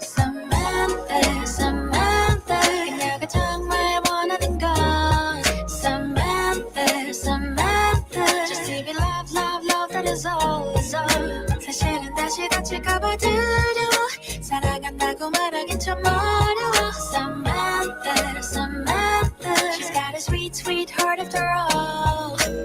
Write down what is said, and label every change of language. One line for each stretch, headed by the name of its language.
English: Samantha, Samantha,
Korean: 그녀가 정말 원하는 건
English: Samantha, Samantha, just to be loved, loved, loved, that is all, is all.
Korean: 사실은 다시 다칠까봐 두려워, 사랑한다고 말하긴 좀 어려워.
English: Samantha, Samantha, she's got a sweet, sweet heart after all.